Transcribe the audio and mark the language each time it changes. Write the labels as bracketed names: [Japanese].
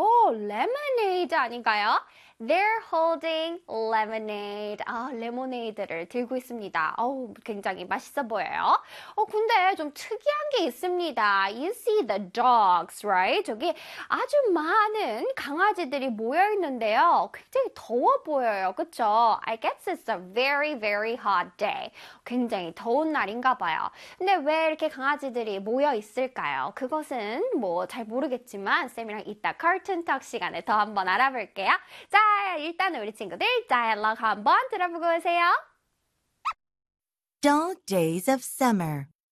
[Korean] 레모네이드 아닌가요? [English] They're holding lemonade. [Korean] 레모네이드를 들고 있습니다. 굉장히 맛있어 보여요. 근데 좀 특이한 게 있습니다. [English] You see the dogs, right? [Korean] 저기 아주 많은 강아지들이 모여 있는데요. 굉장히 더워 보여요. 그쵸? [English] I guess it's a very, very hot day. [Korean] 굉장히 더운 날인가 봐요. 근데 왜 이렇게 강아지들이 모여 있을까요? 그것은 뭐 잘 모르겠지만 쌤이랑 이따 Cartoon Talk 시간에 더 한번 알아볼게요. [English] Dog days of summer.